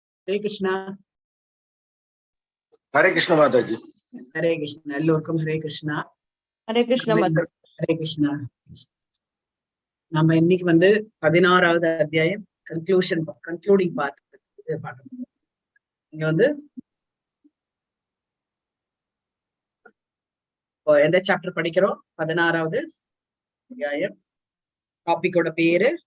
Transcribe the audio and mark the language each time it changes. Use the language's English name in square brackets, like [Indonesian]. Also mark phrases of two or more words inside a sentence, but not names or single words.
[Sanskrit] Hare Krishna. Hare Krishna Mataji. Hare Krishna. Welcome Hare Krishna. Hare Krishna Mataji. Hare Krishna. [Tamil] நம்ம இன்னைக்கு 16வது அத்தியாயம் [English] concluding part [Tamil] பார்க்கணும். இங்க எந்த சாப்டர் படிக்கிறோம்? 16வது அத்தியாயம். டாபிக்கோட பேரு